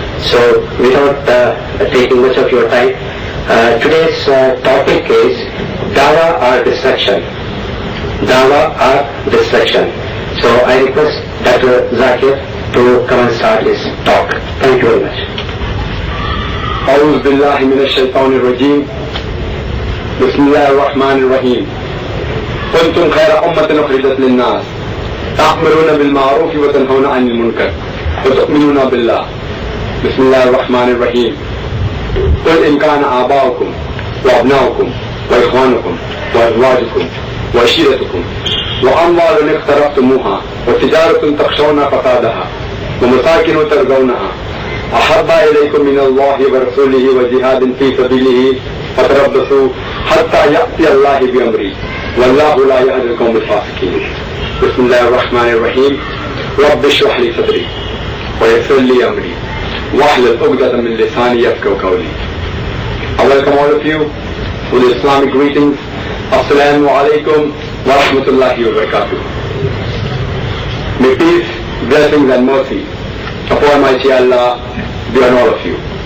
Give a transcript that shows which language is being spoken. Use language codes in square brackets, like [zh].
[en] So without taking much of your time, today's topic is Dawah or Destruction. Dawah or Destruction. So I request Dr. Zakir to come and start his talk. Thank you very much. [ar] أعوذ بالله من الشيطان الرجيم. بسم الله الرحمن الرحيم. كنتم خير أمة أخرجت للناس تأمرون بالمعروف وتنهون عن المنكر وتؤمنون بالله. بسم الله الرحمن الرحيم. قل إن كان آباؤكم وأبناؤكم وإخوانكم وأزواجكم وعشيرتكم وأموال اقترفتموها وتجارة تخشون فسادها ومساكن ترضونها أحب إليكم من الله ورسوله وجهاد في سبيله فتربصوا حتى يأتي الله بأمره والله لا يهدي القوم الفاسقين. بسم الله الرحمن الرحيم. رب اشرح لي صدري ويسر لي أمري واحلل عقدة من لساني يفقهوا قولي. [en] I welcome all of you with Islamic greetings. Assalamu alaikum wa rahmatullahi wa barakatuh. May peace, blessings and mercy of Almighty Allah be on all of you.